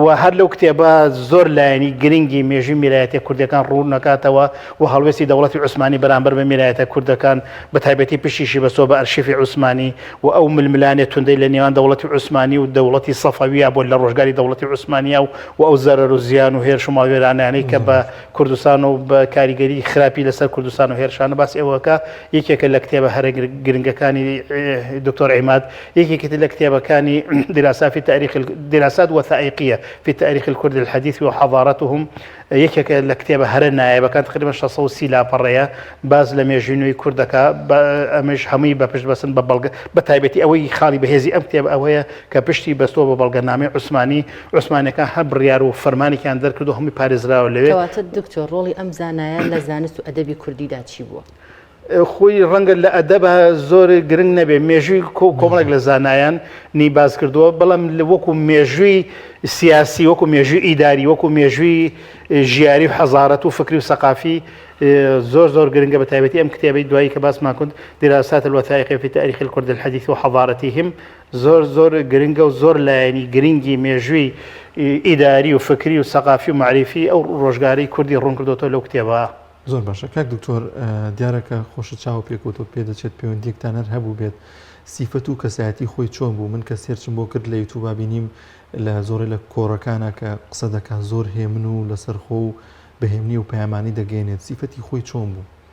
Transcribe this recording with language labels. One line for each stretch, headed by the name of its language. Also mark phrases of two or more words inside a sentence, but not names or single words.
Central Kurdish: هەر لەو کتێبە زۆر لایەنی گرنگی مێژووی میرایەتە کوردەکان ڕوون نکاتەوە و هەڵوێستی دەوڵەتی عوسمانی بەرامبەر بە میرایەتە کوردەکان بە تایبەتی پشتیشی بەسۆ بە ئەرشیفی عوسمانی و ئەو ململانێ توندەی لە نێوان دەوڵەتی عوسمانی و دەوڵەتی سەفەویە بۆ لە ڕۆژگاری دەوڵەتی عوسمانیا و ئەو زەرەر و زیان و هێرش و ماوێرانیانەی کە بە کوردستان و بە کاریگەری خراپی لەسەر کوردستان و هێرشانە باسی ئەوەکە یەکێکە لە کتێبە هەرە گرنگەکانی دکتۆر عیماد یەکێکی لە کتێبەکانی دراسات وثائقية في تاريخ الكرد الحديث وحضارتهم یەکێکە لە کتێبە هەرە نایەبەکان تقریبا 630 لاپەڕەیە باز لە مێژووی کوردەکە ئەمەش هەمووی بە پشت بەسن بە بەڵگە بە تایبەتی ئەوەی خاڵی بەهێزی ئەم کتێب ئەوەیە کە پشتی بەستۆ بە بەڵگەنامەی عوسمانیەکان هەر بڕیار و فەرمانێکیان دەرکرد و هەمووی پارێزراوە لەوێ کەواتە دکتۆر ڕۆڵی ئەم زانایە لە زانست و ئەدەبی کوردیدا چی بووە؟ خۆی ڕەنگە لە ئەدەبە زۆر گرنگ نەبێ مێژووی کۆمەڵێک لە زانایان نی باز کردووە بەڵام وەکو مێژووی سیاسی وەکو مێژووی ئیداری وەکو مێژووی ژیاری و حەزارەت و فکری و سەقافی زۆر گرنگە بە تایبەتی ئەم کتێبەی دوایی کە باسمان کرد دراسات الوثائقية في تاريخ الكرد الحديث وحضارتهم زۆر گرنگە و زۆر لایەنی گرنگی مێژووی ئیداری و فکری و سەقافی و معریفی ئەو ڕۆژگاری کوردی ڕوون کردوتەوە لەو کتێبە. زۆر باشە کاک دکتۆر دیارەکە خۆشە چاو پێکوتۆ پێدەچێت پەیوەندیەکتان هەر هەبوو بێت سیفەت و کەسایەتی خۆی چۆن بوو من کە سێرچم بۆ کرد لە یوتیوب بینیم لە زۆرە لە کۆڕەکانە کە قسە دەکات زۆر هێمن و لەسەرخۆ و بەهێمنی و پەیامانی دەگەێنێت سیفەتی خۆی چۆن بوو؟